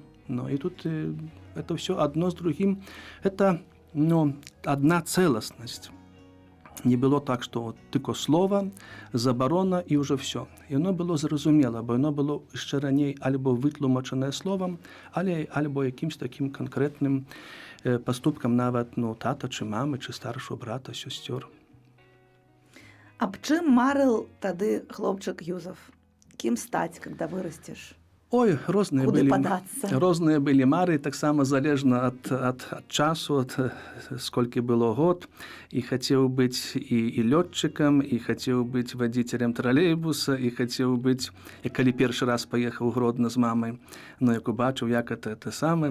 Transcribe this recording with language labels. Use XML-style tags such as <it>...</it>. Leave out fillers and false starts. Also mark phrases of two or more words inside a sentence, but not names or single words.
<be>І тут это</be> <uk>все одно з другім,</uk> <be>это одна цэласнасць. Не было так, што тільки слова, забарона і ўжо все. Яно было зразумела, бо яно было яшчэ раней альбо вытлумачанае словам, альбо якімсь такім канкрэтным паступкам нават тата,</be> <uk>чи мамы, чи старшого брата,</uk> <be>сёсцёр. Аб чым марыў тады хлопчык Юзаф? Кім стаць, когда вырасцеш? Ой, розныя былі мары, таксама залежна ад часу, сколькі было год. І хацеў быць і лётчыкам, і хацеў быць вадзіцелем тралейбуса, і хацеў быць, калі першы раз паехаў у Гродно з мамай, як убачыў, як это самае.</be>